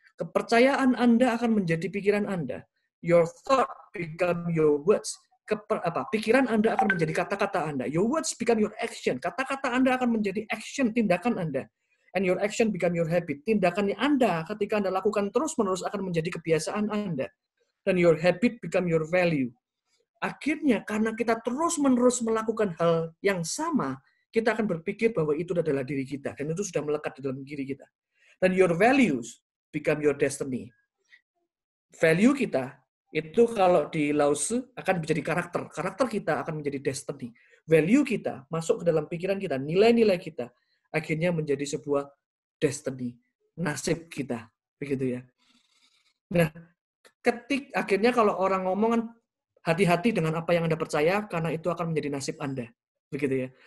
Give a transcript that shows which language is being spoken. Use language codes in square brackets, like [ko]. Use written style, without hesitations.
[id] Kepercayaan Anda akan menjadi pikiran Anda. [en] Your thought become your words. [id] Pikiran Anda akan menjadi kata-kata Anda. [en] Your words become your action. [id] Kata-kata Anda akan menjadi action, tindakan Anda. [en] And your action become your habit. [id] Tindakannya Anda ketika Anda lakukan terus-menerus akan menjadi kebiasaan Anda. [en] Dan your habit become your value. [id] Akhirnya karena kita terus-menerus melakukan hal yang sama, kita akan berpikir bahwa itu adalah diri kita. Dan itu sudah melekat di dalam diri kita. [en] Dan your values become your destiny. [id] Value kita itu kalau di Lao Tzu akan menjadi karakter. Karakter kita akan menjadi destiny. Value kita masuk ke dalam pikiran kita, nilai-nilai kita akhirnya menjadi sebuah destiny, nasib kita, begitu ya. Nah, akhirnya kalau orang ngomong hati-hati dengan apa yang Anda percaya karena itu akan menjadi nasib Anda, begitu ya.